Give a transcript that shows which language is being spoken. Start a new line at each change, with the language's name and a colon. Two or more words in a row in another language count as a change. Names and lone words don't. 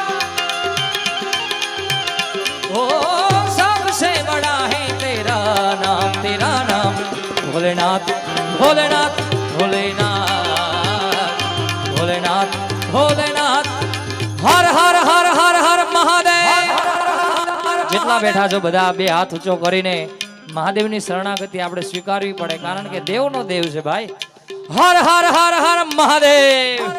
Hindi: ओ सबसे बड़ा है तेरा नाम भोलेनाथ भोलेनाथ भोलेनाथ भोलेनाथ भोलेनाथ हर हर हर हर हर महादेव
Gujarati: જેટલા બેઠા છો બધા બે હાથ ઊંચો કરીને મહાદેવની શરણાગતિ આપણે સ્વીકારવી પડે કારણ કે દેવનો દેવ છે ભાઈ હર હર હર હર મહાદેવ